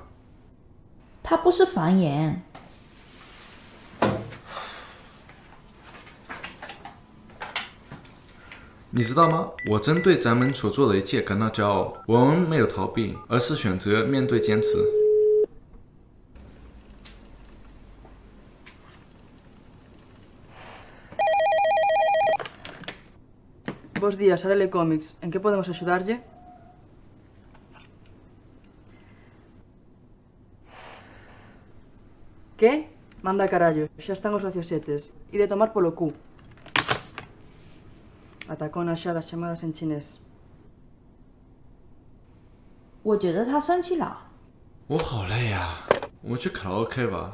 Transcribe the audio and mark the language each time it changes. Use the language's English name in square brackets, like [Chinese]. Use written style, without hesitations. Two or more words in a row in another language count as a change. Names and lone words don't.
[Chinese] 它不是方言。你知道吗？我真对咱们所做的一切感到骄傲。我们没有逃避，而是选择面对、坚持。 [Galician] Bos días, Arele Comics. [Spanish] ¿En qué podemos ayudarle? ¿Qué? [Galician] Manda carallo, xa están os raciosetes. E de tomar polo cu. Atacona xa das chamadas en chinés. [Chinese] 我觉得他生气了。我好累啊，我们去卡拉 OK 吧。